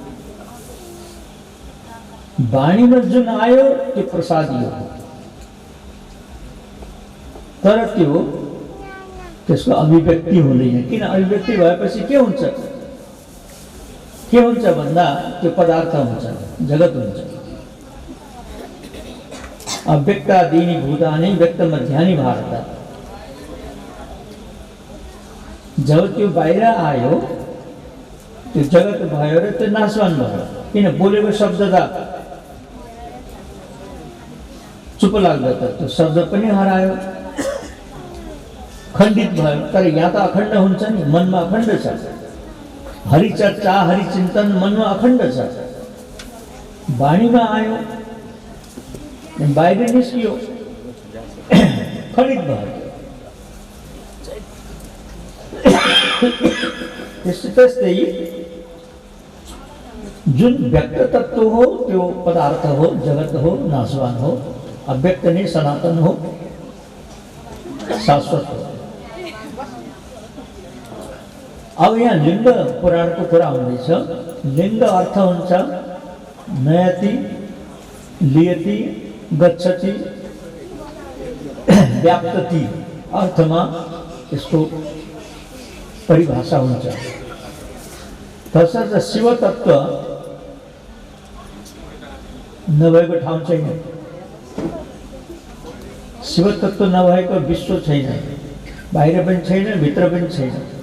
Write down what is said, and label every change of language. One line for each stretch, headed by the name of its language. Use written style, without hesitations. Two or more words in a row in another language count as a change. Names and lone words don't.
Nepali: वाणीमा जुन आयो त्यो प्रसादियो, तर त्यो त्यसको अभिव्यक्ति हुँदैन। किन अभिव्यक्ति भएपछि के हुन्छ, के हुन्छ भन्दा त्यो पदार्थ हुन्छ, जगत हुन्छ।
Sanskrit: अव्यक्तादीनि भूतानि व्यक्त मध्यानि भारत।
Nepali: जब त्यो बाहिर आयो, त्यो जगत भयो र त्यो नाशवान भयो। किन बोलेको शब्द त चुप लाग्दा त त्यो शब्द पनि हरायो, खण्डित भयो। तर यहाँ त अखण्ड हुन्छ नि, मनमा अखण्ड छ। हरिचर्चा, हरिचिन्तन मनमा अखण्ड छ। वाणीमा आयो, बाहिर निस्कियो, खनिज भयो। त्यस्तै जुन व्यक्त तत्व हो त्यो पदार्थ हो, जगत हो, नाशवान हो, अव्यक्त नहीं, सनातन हो, शाश्वत हो। अब यहाँ लिंग पुराण को कुरा हुँदैछ। लिंग अर्थ हुन्छ
Sanskrit: नयति, लियति, गच्छति, व्याप्तति
Nepali: अर्थमा यसको परिभाषा हुन्छ। तसर्थ शिव तत्व नभएको ठाउँ छैन। शिव तत्व नभएको विश्व छैन, बाहिर पनि छैन, भित्र पनि छैन।